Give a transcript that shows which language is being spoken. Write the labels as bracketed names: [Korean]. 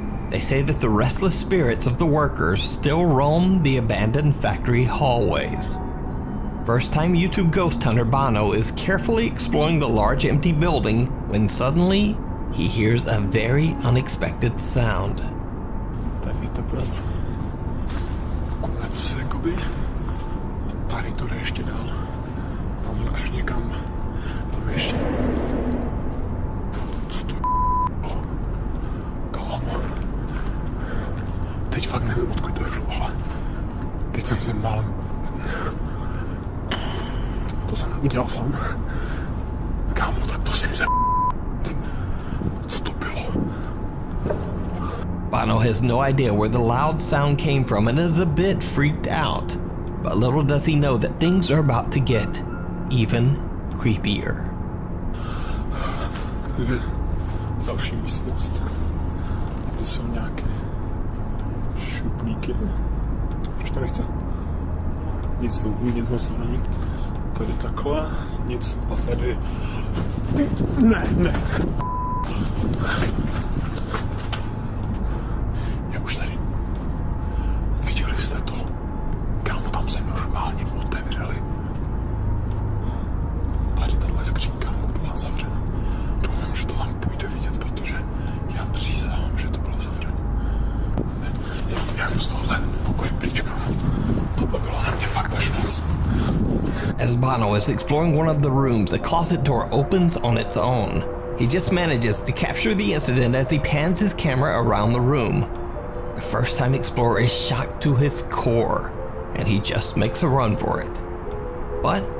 [English] They say that the restless spirits of the workers still roam the abandoned factory hallways. First-time YouTube ghost hunter Bono is carefully exploring the large empty building when suddenly he hears a very unexpected sound. [Czech] Tady to byl konec, jakoby. Tady to jde ještě dál. Tamhle až někam. Tam ještě. Co to bylo? Kámo. Teď fakt nevím, odkud to šlo, ale teď jsem si málem. To jsem udělal sám. Kámo, tak to jsem se. Co to bylo? [English] Bono has no idea where the loud sound came from and is a bit freaked out. But little does he know that things are about to get even creepier. [Czech] Tady je další místnost. Tady jsou nějaké šuplíky. Proč to nechce? Nic moc není. Tady takhle, nic. A tady... Ne. Je už tady. Viděli jste to? Kámo, tam se normálně otevřeli. Tady tahle skřínka byla zavřena. Doufám, že to tam půjde vidět, protože já přísahám, že to bylo zavřeno. Jak z tohle pokoje pryč, kámo. To by bylo na mě fakt až moc. [English] As Bono is exploring one of the rooms, a closet door opens on its own. He just manages to capture the incident as he pans his camera around the room. The first-time explorer is shocked to his core, and he just makes a run for it. But